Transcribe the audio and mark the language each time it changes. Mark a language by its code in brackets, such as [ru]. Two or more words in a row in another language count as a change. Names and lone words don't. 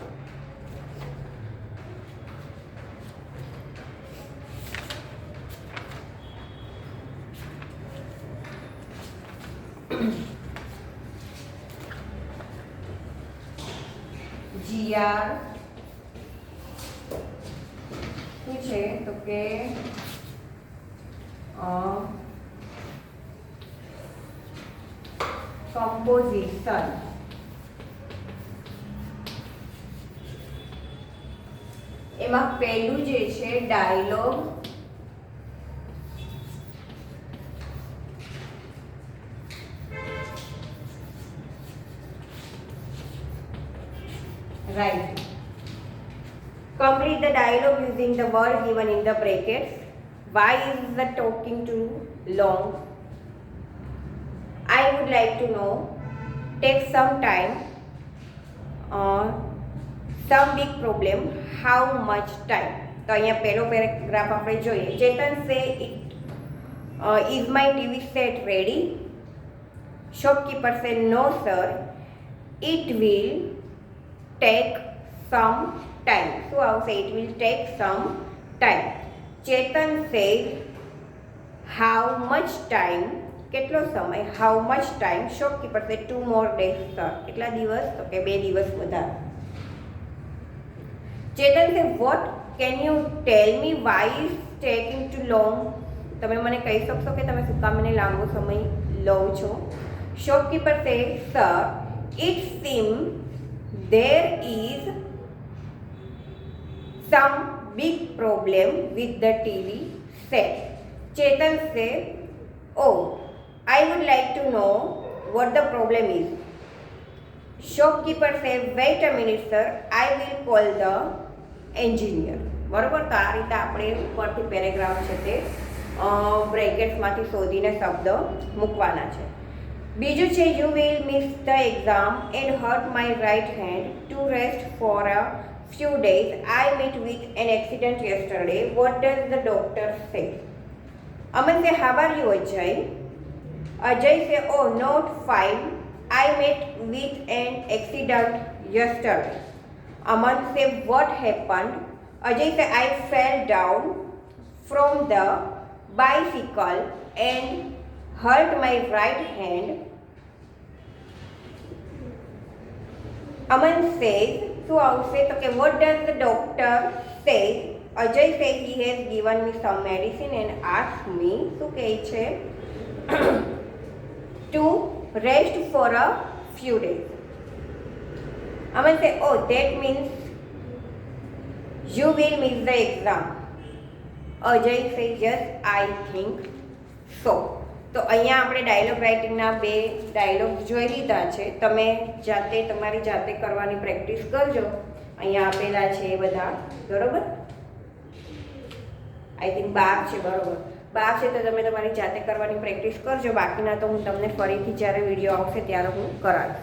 [gu] જીઆર શું છે તો કે કમ્પોઝિશન. એમાં પહેલું જે છે ડાયલોગ, [en] right. Complete the dialogue using the word given in the brackets. Why is the talking too long? I would like to know. Take some time. Some big problem. How much time? [gu] તો અહીંયા પહેલો પેરેગ્રાફ આપણે જોઈએ. [en] ચેતન સે is my TV set ready? Shopkeeper said no sir, it will take some time. So I will say it will take some time. Chetan says how much time? [gu] કેટલો સમય? [en] How much time? Shopkeeper said 2 more days sir. [gu] કેટલા દિવસ? તો કે 2 દિવસ વધારે. [en] Chetan said what? Can you tell me why is taking too long? [gu] તમે મને કહી શકશો કે તમે શું કામ મને લાંબો સમય લો છો? [en] Shopkeeper said sir, it seems there is some big problem with the TV set. Chetan said, "Oh, I would like to know what the problem is." Shopkeeper said, "Wait a minute, sir. I will call the engineer." [gu] બરાબર. તો આ રીતે આપણે ઉપરથી પેરેગ્રાફ છે તે બ્રેકેટ્સમાંથી શોધીને શબ્દ મૂકવાના છે. બીજું છે, [en] "You will miss the exam and hurt my right hand to rest for a few days. I met with an accident yesterday. What does the doctor say?" Aman say, "How are you, Ajay?" Ajay say, "Oh, not fine. I met with an accident yesterday." Aman say, "What happened?" Ajay say, "I fell down from the bicycle and hurt my right hand." Aman says, [gu] શું આવશે તો કે [en] what does the doctor say? Ajay says, "He has given me some medicine and asked me," [gu] શું કહે છે, [en] "to rest for a few days." Aman says, "Oh, that means you will miss the exam." Ajay says, "Yes, I think so." [gu] તો અહીંયા આપણે [en] dialogue writing [gu] 2 ડાયલોગ જોઈ લીધા છે. તમે જાતે તમારી જાતે કરવાની પ્રેક્ટિસ કરજો. અહીંયા આપેલા છે એ બધા, બરાબર. [en] I think [gu] 12 છે, બરાબર. 12 છે તો તમે તમારી જાતે કરવાની પ્રેક્ટિસ કરજો. બાકીના તો હું તમને ફરીથી જ્યારે વિડીયો આવશે ત્યારે હું કરાવીશ.